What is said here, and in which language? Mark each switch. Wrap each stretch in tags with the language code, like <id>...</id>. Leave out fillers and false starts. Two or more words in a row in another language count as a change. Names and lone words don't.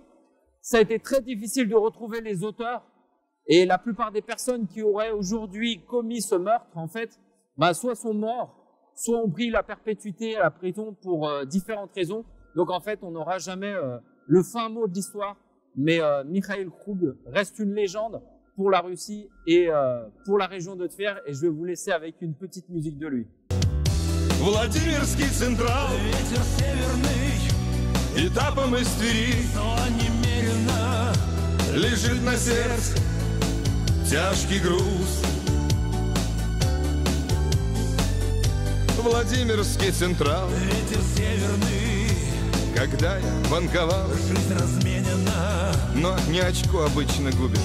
<fr>Ça a été très difficile de retrouver les auteurs. Et la plupart des personnes qui auraient aujourd'hui commis ce meurtre, en fait, soit sont morts, soit ont pris la perpétuité à la prison pour différentes raisons. Donc, en fait, on n'aura jamais le fin mot de l'histoire. Mais Mikhail Krug reste une légende pour la Russie et pour la région de Tver. Et je vais vous laisser avec une petite musique de lui.</fr> <ru>Владимирский Централ, ветер северный, этапом из Твери, но немерено лежит на сердце тяжкий груз. Владимирский Централ, ветер северный, когда я банковал, жизнь разменена, но не очко обычно губит.</ru>